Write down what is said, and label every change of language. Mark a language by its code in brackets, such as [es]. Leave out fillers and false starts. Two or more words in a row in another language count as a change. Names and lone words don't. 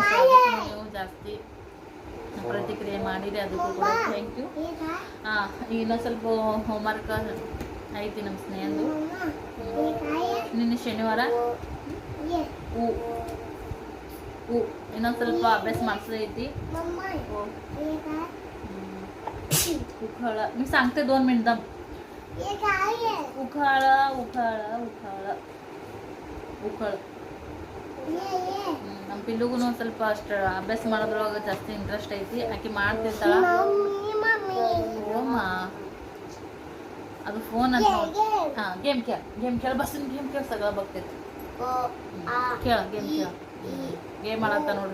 [kn] ಸೊ ಅದಕ್ಕೂ ನೀವು ಜಾಸ್ತಿ ಪ್ರತಿಕ್ರಿಯೆ ಮಾಡಿರಿ, ಅದಕ್ಕೂ ಕೂಡ [en] thank you. [kn] ಇನ್ನೊಂದು ಸ್ವಲ್ಪ ಹೋಮ್ವರ್ಕ್ ಐತಿ ನಮ್ಮ ಸ್ನೇಹದ್ದು. ನಿನ್ನೆ ಶನಿವಾರ ಇನ್ನೊಂದು ಸ್ವಲ್ಪ ಅಭ್ಯಾಸ ಮಾಡಿಸೋದೈತಿ. [mr] उखाळा मी सांगते 2 मिनिटं. उखाळा उखाळा उखाळा उखाळ. [kn] ನಮ್ಮ ಪಿಲ್ಲುಗೂ ಒಂದು ಸ್ವಲ್ಪ ಅಷ್ಟು ಅಭ್ಯಾಸ ಮಾಡೋದ್ರೊಳಗೆ ಜಾಸ್ತಿ ಇಂಟ್ರೆಸ್ಟ್ ಐತಿ. ಆಕೆ ಮಾಡ್ತಿರ್ತಾಳ. ಅದು ಫೋನ್ ಅಂತ ಗೇಮ್ ಕೇಳ ಬಸ್ಸಿನ ಗೇಮ್ ಕೇಳ ಸಗಳ ಬರ್ತೈತಿ. ಕೇಳ ಗೇಮ್ ಮಾಡತ್ತ ನೋಡ್ರಿ.